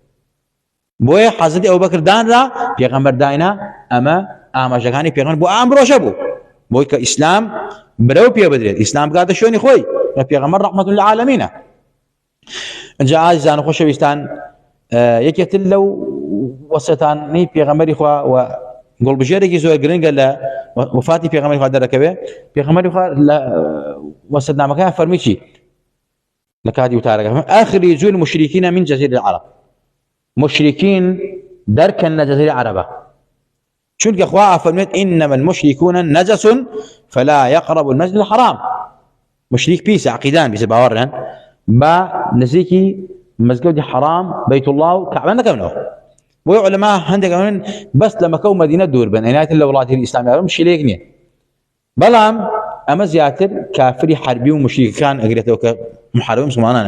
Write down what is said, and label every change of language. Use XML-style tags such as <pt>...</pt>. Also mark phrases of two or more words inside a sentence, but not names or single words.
<ckb>بۆیە حەزەتی ئەوبەکر دانرا پێغەمبەر داینا ئەمە ئاماژەکانی پێغەمبەر بۆ ئەمڕۆژە بوو بۆی کە ئیسلام برەو پێ بدرێت ئیسلام بگاتە شوێنی خۆی لە پێغەمبەر ڕەحمەت للعالەمینە ئەنجا ئازیزان و خۆشەویستان یەکێتر لەو وەسیەتانەی پێغەمبەری خوا و گوڵبژێرێکی زۆر گرنگە لە وفاتی پێغەمبەری خوا دەرەکەوێ پێغەمبەری خوا لە وەسیەتنامەکەیان فەرمی چی لە کاتی وتارەکە</ckb> <ar>ئاخرجوا المشركين من جزيرة العرب</ar> <ckb>مشركين دەرکەن لە جەزیرەی عەرەبە چونکە خوا فەرمێت</ckb> <ar>إنما المشركون نجس فلا يقربوا المسجد الحرام</ar> <ckb>مشریک پیسە عقیدان پیسە باوەڕیان بە نزیکی مزگەوتی حرام بەیت الله و کەعبە نەکەونەوە بۆی عولەما هەندێک ئەوێن بەس لە مەکە و مەدینە دوور بن ئەیناتر لە وڵاتی ئیسلامیەوە شیلێک نییە بەڵام ئەمە زیاتر کافری حربی و مشریکەکان ئەگرێتەوە کە محاربە مسلمانان</ckb>